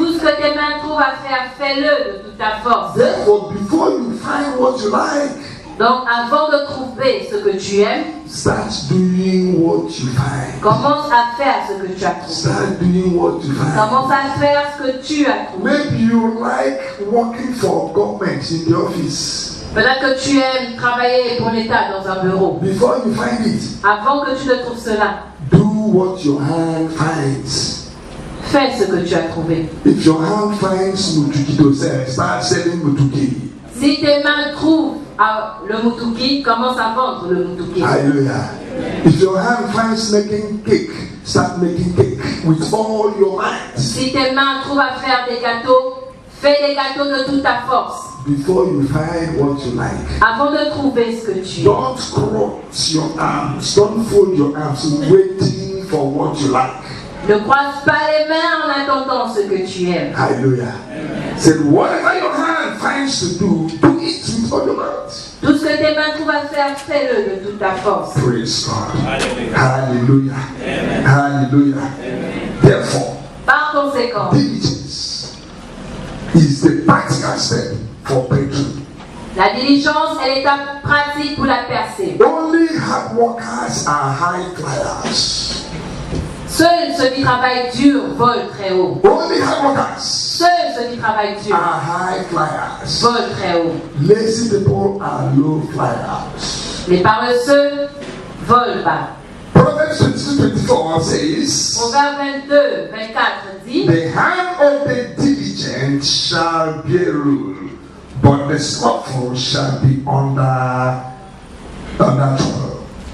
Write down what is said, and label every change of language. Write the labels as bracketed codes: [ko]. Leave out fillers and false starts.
[fr] Tout ce que tes mains trouvent à faire, fais-le de toute ta force. [en] Therefore, before you find what you like, [fr] Donc, avant de trouver ce que tu aimes, [en] start doing what you find. [fr] commence à faire ce que tu as trouvé. [en] Start doing what you find. [fr] Commence à faire ce que tu as trouvé. [en] Maybe you like working for government in the office. [fr] Peut-être que tu aimes travailler pour l'État dans un bureau. [en] Before you find it, [fr] Avant que tu ne trouves cela, [en] do what your hand finds. [fr] fais ce que tu as trouvé. [en] If your hand finds mutuki to sell, start selling mutuki. [fr] Si tes mains trouvent le mutuki, commence à vendre le mutuki. [en] Hallelujah. If your hand finds making cake, start making cake with all your might. [fr] Si tes mains trouvent à faire des gâteaux, fais des gâteaux de toute ta force. [en] Before you find what you like. [fr] Avant de trouver ce que tu aimes. [en] Don't cross your arms. Don't fold your arms waiting for what you like. [fr] Ne croise pas les mains en attendant ce que tu aimes. [en] Hallelujah. Said, whatever your hand finds to do it with all your might. [fr] Tout ce que tes mains trouvent à faire, fais-le de toute ta force. [en] Praise God. Hallelujah. Hallelujah. Therefore, [fr] Par conséquent, [en] diligence is the practical step for breakthrough. [fr] la diligence est l'étape pratique pour la percée. [en] Only hard workers are high flyers. [fr] Seuls ceux qui travaillent dur volent très haut. [en] Only hard workers [fr] Seuls ceux qui travaillent dur [en] are high flyers. [fr] volent très haut. [en] Lazy people are low flyers. [fr] Les paresseux volent bas. [en] Proverbs 22:24 says, [fr] Proverbe 22:24 dit, [en] the hand of the diligent shall bear rule, but the slothful shall be under trouble.